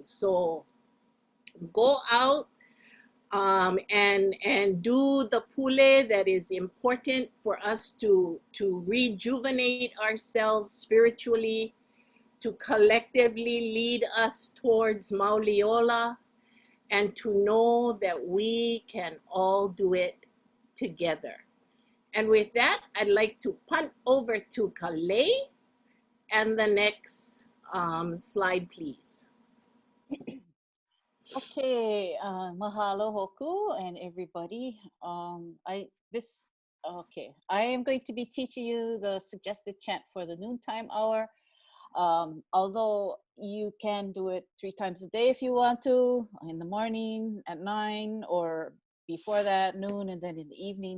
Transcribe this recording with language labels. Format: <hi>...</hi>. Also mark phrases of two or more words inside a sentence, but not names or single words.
<en>So go out and do the pule that is important for us to rejuvenate ourselves spiritually, to collectively lead us towards Mauliola, and to know that we can all do it together. And with that, I'd like to punt over to Kalei, and the next slide, please. Okay, mahalo Hoku and everybody. Okay, I am going to be teaching you the suggested chant for the noontime hour. Although you can do it 3 times a day if you want to, in the morning, at 9, or before that, noon, and then in the evening.</en>